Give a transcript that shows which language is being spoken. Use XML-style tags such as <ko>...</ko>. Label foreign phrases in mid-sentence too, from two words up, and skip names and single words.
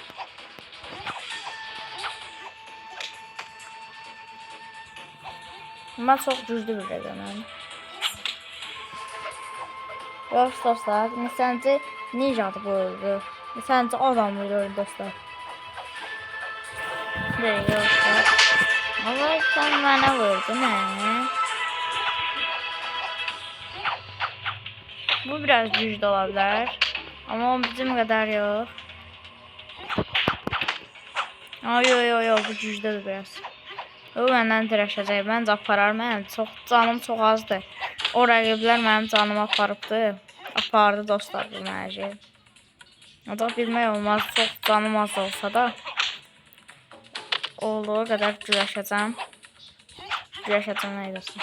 <az>Mən çox güclü bir rəqəməm. Görürsünüz dostlar, neçənci ninjadır bu öldü. Neçənci adam öldü dostlar. Deyil dostlar.</az> <tr>Ama sen bana vurdun ha. Bu biraz güçlü olabilir. Ama o bizim kadar yok. Yo bu güçlüdür biraz.</tr> <az>O məndən dirəşəcək. Məncə aparar. Mənim canım çox azdır. O rəqiblər mənim canımı aparıbdı. Apardı dostlar bu məci. O da bilmək olmaz. Çox canım az olsa da. Olduğu qədər güləşəcəm. Güləşəcəm nə edirsən?</az>